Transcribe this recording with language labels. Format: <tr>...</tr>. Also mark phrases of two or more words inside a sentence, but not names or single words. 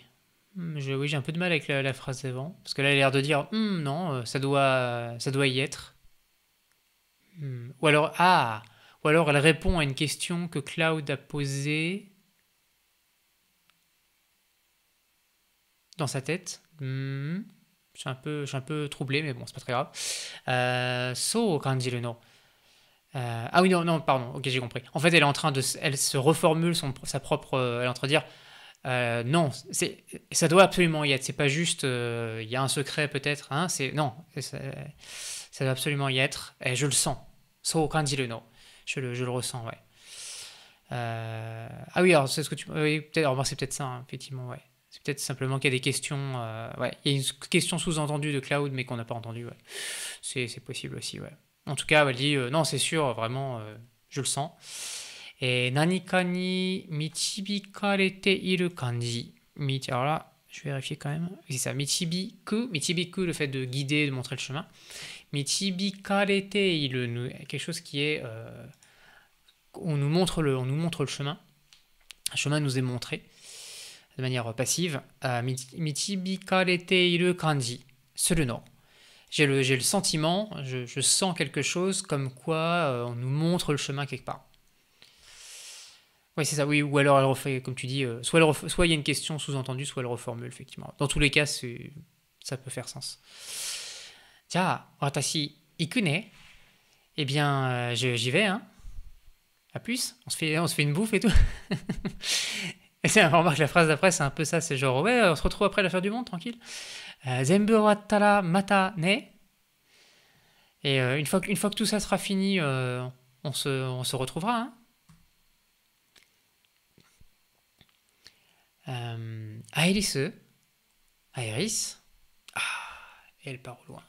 <fr>Oui, j'ai un peu de mal avec la phrase d'avant. Parce que là, elle a l'air de dire non, ça doit y être. Ou alors, ou alors elle répond à une question que Cloud a posée dans sa tête. Je suis un peu troublé, mais bon, c'est pas très grave.</fr> <ja>そう感じるの.</ja> <fr>Ah oui, non, non, pardon, ok, j'ai compris. En fait, elle se reformule sa propre. Elle est en train de dire non, ça doit absolument y être. C'est pas juste, il y a un secret peut-être. Hein, non, ça doit absolument y être. Et je le sens.</fr> <ja>そう感じるの.</ja> <fr>Je le ressens, ouais. Ah oui, alors c'est ce que tu. Oui, peut-être. Alors, c'est peut-être ça, hein, effectivement, ouais. C'est peut-être simplement qu'il y a des questions. Ouais, il y a une question sous-entendue de Cloud, mais qu'on n'a pas entendue, ouais. C'est possible aussi, ouais. En tout cas, elle dit non, c'est sûr, vraiment, je le sens.</fr> <ja>Et 何かに導かれている感じ.</ja> <fr>Alors là, je vais vérifier quand même. C'est ça, michibiku, le fait de guider, de montrer le chemin.</fr> <ja>導かれている,</ja> <fr>quelque chose qui est. On nous montre le chemin. Un chemin nous est montré. de manière passive.</fr> <ja>導かれている感じするの.</ja> <fr>J'ai le sentiment, je sens quelque chose comme quoi on nous montre le chemin quelque part. Oui, c'est ça, oui, ou alors elle refait, comme tu dis, soit il y a une question sous-entendue, soit elle reformule, effectivement. Dans tous les cas, ça peut faire sens.</fr> <ja>じゃ、私行くね.</ja> <fr>Eh bien, j'y vais, hein. À plus. On se fait une bouffe et tout. Et c'est, remarque, la phrase d'après, c'est un peu ça, c'est genre, ouais, on se retrouve après la fin du monde, tranquille.</fr> <ja>全部終わったらまたね.</ja> <fr>Et une fois que tout ça sera fini, on se retrouvera, hein. Airisu, Aeris, et elle part au loin.</fr>